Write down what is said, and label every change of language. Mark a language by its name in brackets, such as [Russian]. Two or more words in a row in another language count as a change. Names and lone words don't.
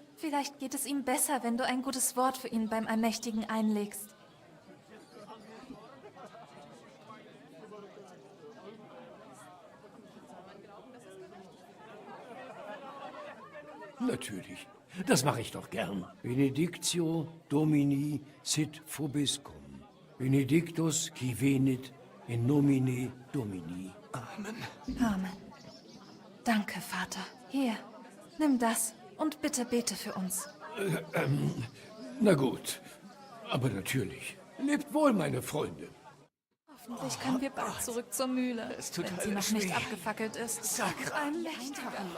[German] Vielleicht geht es ihm besser, wenn du ein gutes Wort für ihn beim Allmächtigen einlegst. Natürlich. Das mache ich doch gern. [Latin] Benedictio Domini sit vobiscum. Benedictus qui venit in nomine Domini. Amen. [German] Amen. Danke, Vater. Hier, nimm das und bitte bete für uns. Na gut. Aber natürlich. Lebt wohl, meine Freunde. Hoffentlich können wir bald zurück zur Mühle, wenn sie noch nicht abgefackelt ist. Ein mächtiger.